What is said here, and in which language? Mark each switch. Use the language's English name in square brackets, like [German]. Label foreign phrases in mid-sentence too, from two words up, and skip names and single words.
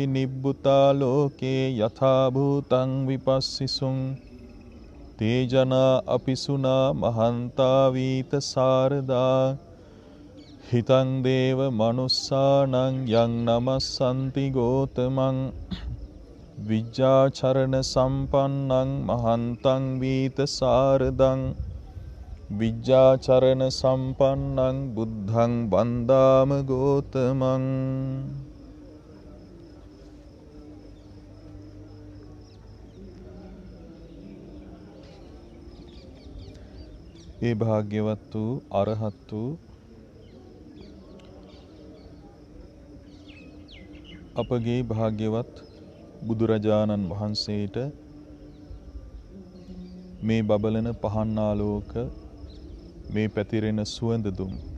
[Pali] නිබ්බුතා ලෝකේ යථා භූතං විපස්සිසුං තේ ජනා අපිසුනා මහන්තා වීත සාරදා හිතං දේව මනුස්සානං යං නමස්සන්ති ගෝතමං විජ්ජාචරණ සම්පන්නං මහන්තං වීත සාරදං විජ්ජාචරණ සම්පන්නං බුද්ධං වන්දාම ගෝතමං. [Sinhala] ඒ භාග්‍යවත් වූ අරහත් වූ අපගේ භාග්‍යවත් බුදුරජාණන් වහන්සේට මේ බබලන පහන් ආලෝක, මේ පැතිරෙන සුවඳ දුම්,